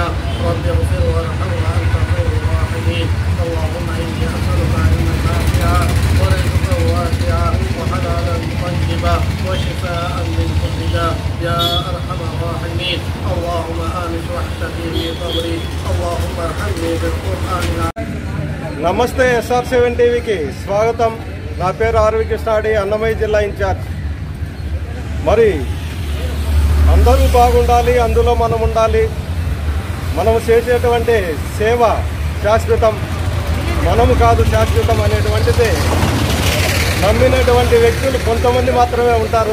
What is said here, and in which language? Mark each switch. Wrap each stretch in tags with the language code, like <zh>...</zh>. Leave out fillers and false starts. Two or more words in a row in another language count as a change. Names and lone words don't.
<ar>رب اغفر وارحم وأنت خير الراحمين. اللهم إني أسألك علما نافعا ورزقا واسعا وحلالا طيبا وشفاء من كل داء يا أرحم الراحمين. اللهم آمن وحدتي في قبري. اللهم ارحمني بالقرآن.</ar> <te>నమస్తే SR7 టీవీకి స్వాగతం. నా పేరు ఆర్వి కృష్ణారెడ్డి, అన్నమయ్య జిల్లా ఇన్ఛార్జ్. మరి అందరూ బాగుండాలి, అందులో మనం ఉండాలి. మనం చేసేటువంటి సేవ శాశ్వతం, మనము కాదు శాశ్వతం అనేటువంటిది నమ్మినటువంటి వ్యక్తులు కొంతమంది మాత్రమే ఉంటారు.</te>